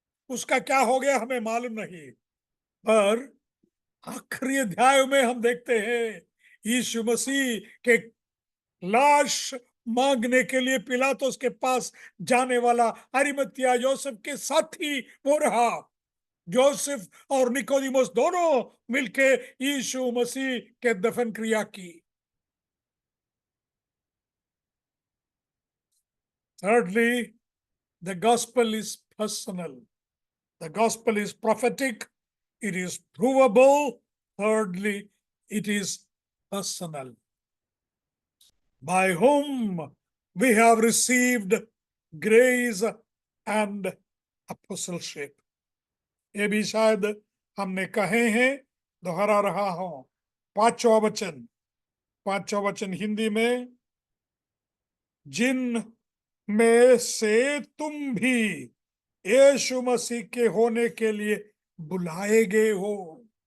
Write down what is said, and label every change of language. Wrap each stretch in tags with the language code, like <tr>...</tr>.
<hi>उसका क्या हो गया हमें मालूम नहीं, पर आखिरी अध्याय में हम देखते हैं यीशु मसीह के लाश मांगने के लिए पिलातुस के पास जाने वाला अरिमतिया योसेफ के साथी वो रहा। जोसेफ और निकोदिमुस दोनों मिलके यीशु मसीह के दफन क्रिया की।</hi> <en>Thirdly, the gospel is personal. The gospel is prophetic. It is provable. Thirdly, it is personal. By whom we have received grace and apostleship.</en> <hi>ये भी शायद हमने कहे हैं, दोहरा रहा हूं। पांचवा वचन हिंदी में, जिन में से तुम भी यीशु मसीह के होने के लिए बुलाए गए हो।</hi>